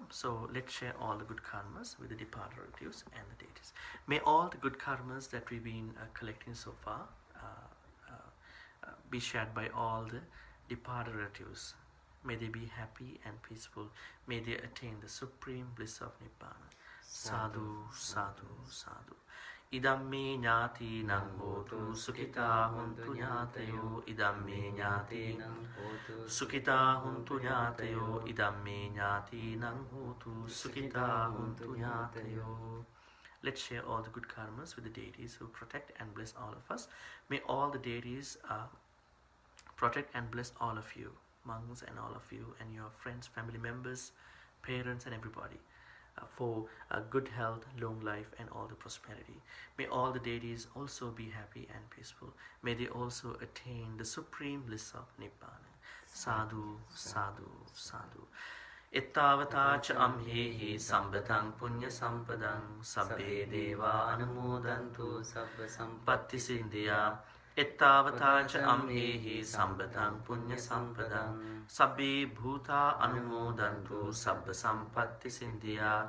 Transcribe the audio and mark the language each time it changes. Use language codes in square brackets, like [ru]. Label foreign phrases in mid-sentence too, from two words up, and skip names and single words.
[en] So let's share all the good karmas with the departed relatives and the deities. May all the good karmas that we've been collecting so far be shared by all the departed relatives. May they be happy and peaceful. May they attain the supreme bliss of Nibbana. [pi] Sadhu, sadhu, sadhu. Idamme ñāti nang hotu sukita huntu ñātayo. Idamme ñāti nang hotu sukita huntu ñātayo. Idamme ñāti nang hotu sukita huntu ñātayo. [en] Let's share all the good karmas with the deities who protect and bless all of us. May all the deities protect and bless all of you, monks and all of you and your friends, family members, parents and everybody. For good health, long life and all the prosperity. May all the deities also be happy and peaceful. May they also attain the supreme bliss of Nibbana. [pi] Sadhu, sadhu, sadhu. Ittavata cha amhehi sambatang punya sampadang sabbe deva anumodantu sabba sampatti sindhya. Ittavata cha amhehi sambatang punya sampadang sabbe bhuta anumodantu sabba sampatti sindhya.